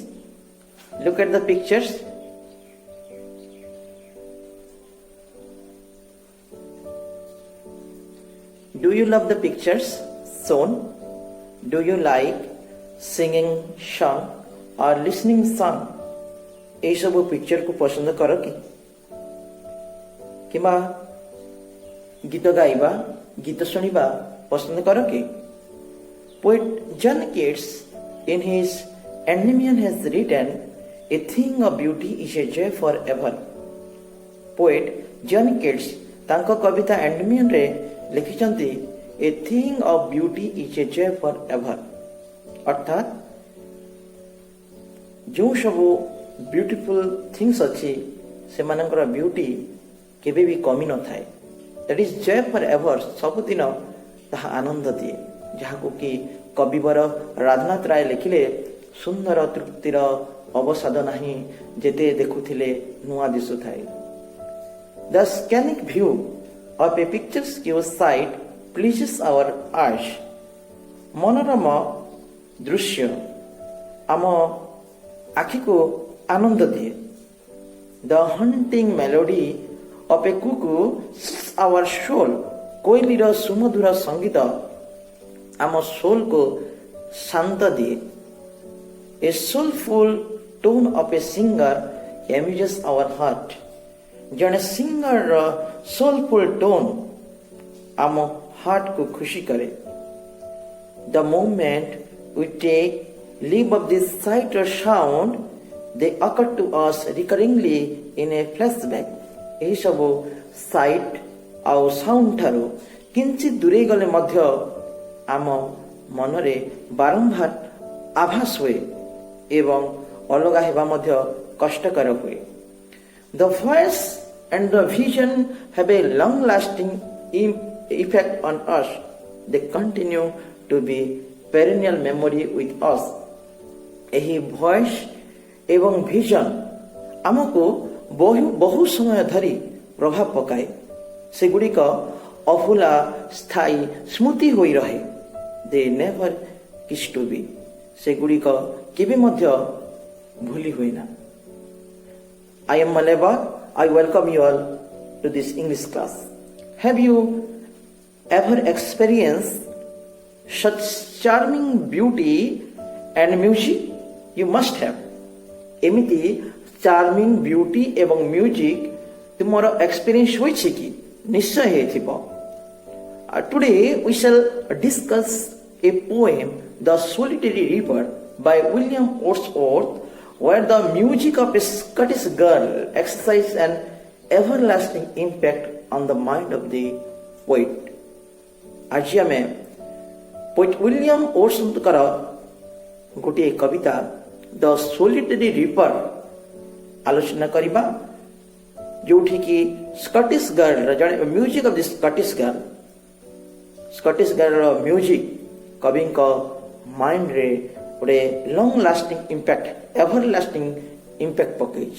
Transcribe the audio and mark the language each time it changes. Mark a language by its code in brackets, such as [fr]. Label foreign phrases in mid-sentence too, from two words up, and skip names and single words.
[en] Look at the pictures. Do you love the pictures shown? Do you like singing song or listening song? [or] ଏଇ ସବୁ ପିକଚର କୁ ପସନ୍ଦ କର କି କିମ୍ବା ଗୀତ ଗାଇବା ଗୀତ ଶୁଣିବା ପସନ୍ଦ କର କି? [en] Poet John Keats in his Endymion has written, "A thing of beauty is a joy forever." [or] Poet John Keats ତାଙ୍କ କବିତା Endymion ରେ ଲେଖିଛନ୍ତି, [en] "A thing of beauty is a joy forever." [or] ଅର୍ଥାତ୍ ଯେଉଁ ସବୁ [en] beautiful things [or] ଅଛି ସେମାନଙ୍କର ବ୍ୟୁଟି କେବେ ବି କମି ନଥାଏ। [en] that is joy for ever, [or] ସବୁଦିନ ତାହା ଆନନ୍ଦ ଦିଏ, ଯାହାକୁ କି କବିବର ରାଧାନାଥ ରାୟ ଲେଖିଲେ, ସୁନ୍ଦର ତୃପ୍ତିର ଅବସାଦ ନାହିଁ, ଯେତେ ଦେଖୁଥିଲେ ନୂଆ ଦିଶୁଥାଏ। [en] The scenic view of a picturesque sight pleases our eyes. [or] ମନୋରମ ଦୃଶ୍ୟ ଆମ ଆଖିକୁ ଆନନ୍ଦ ଦିଏ। [en] The haunting melody of a cuckoo sings our soul. [or] କୋଇଲିର ସୁମଧୁର ସଙ୍ଗୀତ ଆମ ସୋଲକୁ ଶାନ୍ତ ଦିଏ। [en] A soulful tone of a singer amuses our heart. [or] ଜଣେ ସିଙ୍ଗରର [en] soulful tone [or] ଆମ ହାର୍ଟକୁ ଖୁସି କରେ। [en] The moment we take leave of this sight or sound, they occur to us recurringly in a flashback. [or] ଏହି ସବୁ ସାଇଟ୍ ଆଉ ସାଉଣ୍ଡ ଠାରୁ କିଞ୍ଚିତ ଦୂରେଇ ଗଲେ ମଧ୍ୟ ଆମ ମନରେ ବାରମ୍ବାର ଆଭାସ ହୁଏ ଏବଂ ଅଲଗା ହେବା ମଧ୍ୟ କଷ୍ଟକର ହୁଏ। [en] The voice and the vision have a long lasting effect on us. They continue to be perennial memory with us. [or] ଏହି ଭଏସ ଏବଂ ଭିଜନ ଆମକୁ ବହୁ ସମୟ ଧରି ପ୍ରଭାବ ପକାଏ। ସେଗୁଡ଼ିକ ଅଭୁଲା ସ୍ଥାୟୀ ସ୍ମୃତି ହୋଇ ରହେ। [en] They never cease to be. [or] ସେଗୁଡ଼ିକ କେବେ ମଧ୍ୟ ଭୁଲି ହୁଏନା। [en] I am Maleba. I welcome you all to this English class. Have you ever experienced such charming beauty and music? You must have. [or] ଏମିତି [en] charming beauty [or] ଏବଂ ମ୍ୟୁଜିକ୍ ତୁମର ଏକ୍ସପିରିଏନ୍ସ ହୋଇଛି କି? ନିଶ୍ଚୟ ହେଇଥିବ। [en] ଟୁଡେ we shall discuss a poem, The Solitary River by William Wordsworth, where the music of a Scottish girl exercises an everlasting impact on the mind of the poet. [or] ଆଜି ଆମେ poet William Wordsworthଙ୍କର ଗୋଟିଏ କବିତା The Solitary River ଆଲୋଚନା କରିବା, ଯୋଉଠିକି [en] Scottish girl [or] ଜଣେ [en] music of the Scottish girl music [or] କବିଙ୍କ ମାଇଣ୍ଡରେ ଗୋଟେ [en] long lasting impact, ever lasting impact [or] ପକେଇଛି।